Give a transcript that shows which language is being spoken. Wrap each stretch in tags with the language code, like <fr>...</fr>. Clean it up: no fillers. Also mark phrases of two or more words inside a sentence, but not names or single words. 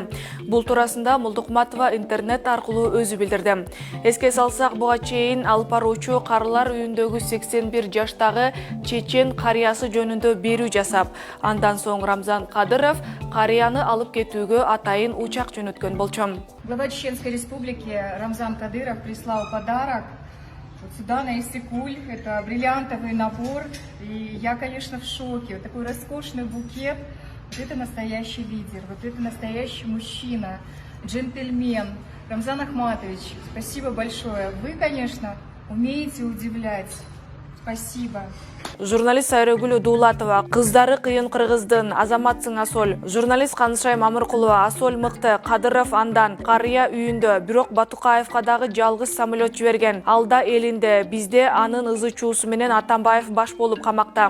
<ky>Бул туурасында Молдокматова интернет аркылуу өзү билдирди. Эске салсак, буга чейин алып баруучу карылар үйүндөгү 81 жаштагы чечен карыясы жөнүндө берүү жасап, андан соң Рамзан Кадыров карыяны алып кетүүгө атайын учак жөнөткөн болчу.</ky> <ru>Глава Чеченской республики Рамзан Кадыров прислал подарок вот сюда, на Иссык-Куль. Это бриллиантовый набор. И я, конечно, в шоке. Вот такой роскошный букет. Вот это настоящий лидер, вот это настоящий мужчина, джентльмен. Рамзан Ахматович, спасибо большое. Вы, конечно, умеете удивлять. Спасибо.</ru> <ky>Журналист Сайрагүл Дуулатова, кыздары кыйын кыргыздын, азаматсың Асол. Журналист Канышай Мамыркулова, Асол мыкты, Кадыров андан, карыя үйүндө, бирок Батукаевка дагы жалгыз самолет жиберген. Алда элинде, бизде анын ызы чуусу менен Атамбаев баш болуп камакта.</ky>